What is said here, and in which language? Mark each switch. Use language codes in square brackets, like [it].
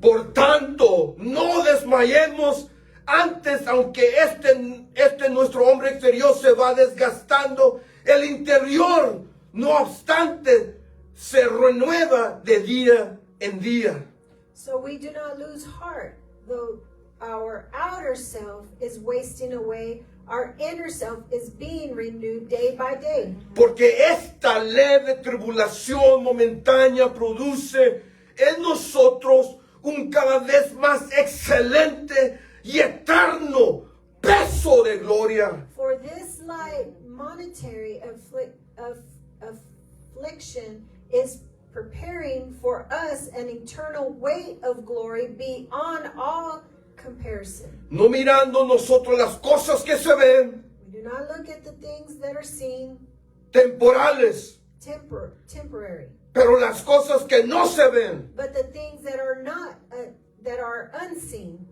[es] Por tanto, no desmayemos antes, aunque este nuestro hombre exterior se va desgastando, el interior, no obstante, se renueva de día en día. [en] So we do not lose heart, though our outer self is wasting away, our inner self is being renewed day by day. [es] Porque esta leve tribulación momentánea produce en nosotros un cada vez más excelente y eterno peso de gloria. [en] For this light monetary affliction is preparing for us an eternal weight of glory beyond all comparison. [es] No mirando nosotros las cosas que se ven, [en] We do not look at the things that are seen [es] temporales, [en] temporary, [es] Pero las cosas que no se ven, [en] but the things that are not, that are unseen,